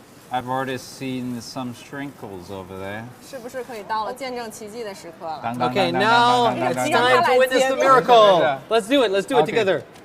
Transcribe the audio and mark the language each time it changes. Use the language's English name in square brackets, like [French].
[English] I've already seen some sprinkles over there. [Chinese] 是不是可以到了见证奇迹的时刻了？ [English] Okay, now it's time to witness the miracle. Let's do it. Let's do it together.